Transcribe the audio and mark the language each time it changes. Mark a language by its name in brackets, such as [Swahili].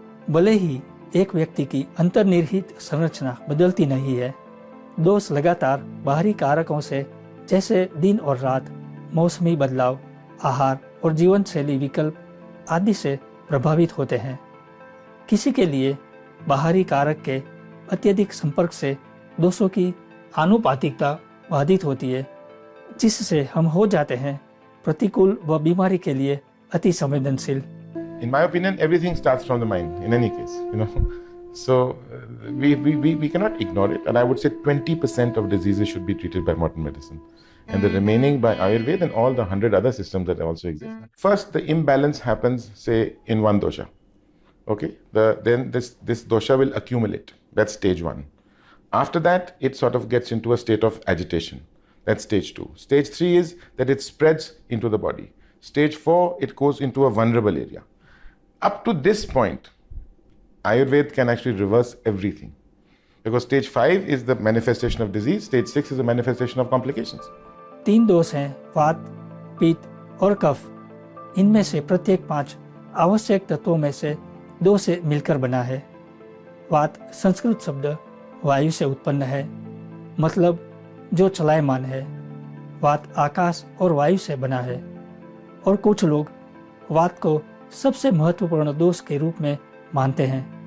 [Hindi] भले ही एक व्यक्ति की अंतर्निहित संरचना बदलती नहीं है, दोष लगातार बाहरी कारकों से जैसे दिन और रात, मौसमी बदलाव, आहार और जीवन शैली विकल्प आदि से प्रभावित होते हैं। किसी के लिए बाहरी कारक के अत्यधिक संपर्क से दोषों की आनुपातिकता बाधित होती है, जिससे हम हो जाते हैं प्रतिकूल व बीमारी के लिए अति संवेदनशील। [English] In my opinion, everything starts from the mind, in any case, you know. So we cannot ignore it. And I would say 20% of diseases should be treated by modern medicine. And the remaining by Ayurveda and all the 100 other systems that also exist. First, the imbalance happens, say, in one dosha. Okay? Then this dosha will accumulate. That's stage 1. After that, it sort of gets into a state of agitation. That's stage 2. Stage 3 is that it spreads into the body. Stage 4, it goes into a vulnerable area. Up to this point, Ayurveda can actually reverse everything. Because stage 5 is the manifestation of disease, stage 6 is the manifestation of complications. [Hindi] 3 दोष हैं, वात, पित्त और कफ। इनमें से प्रत्येक 5 आवश्यक तत्वों में से 2 से मिलकर बना है। वात संस्कृत शब्द वायु से उत्पन्न है, मतलब जो चलायमान है। वात आकाश और वायु से बना है और कुछ लोग वात को सबसे महत्वपूर्ण दोष के रूप में मानते हैं।